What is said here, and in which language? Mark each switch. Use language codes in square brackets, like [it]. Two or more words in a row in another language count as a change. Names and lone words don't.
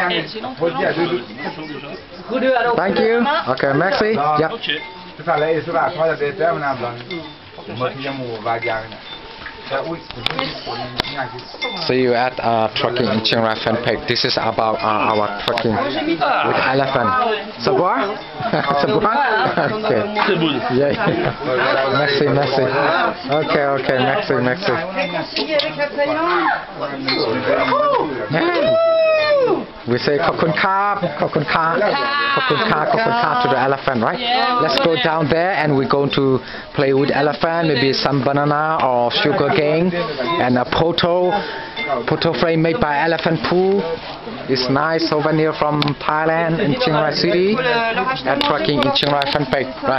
[en] Thank you. Okay, merci. Yep. See you at trekking in Chiang Rai Fan Pek. This is about our trekking with elephant. [fr] Savoir? Savoir? Okay. Yeah. Merci, merci. Okay, okay. Merci, merci. [en] We say [th] ขอบคุณค่ะ ขอบคุณค่ะ ขอบคุณค่ะ ขอบคุณค่ะ [en] to the elephant, right? Let's go down there and we're going to play with elephant, maybe some banana or sugar cane and a photo frame made by Elephant Poo. It's nice souvenir from Thailand in Chiang Rai City and trekking in Chiang Rai Fan Pek, right?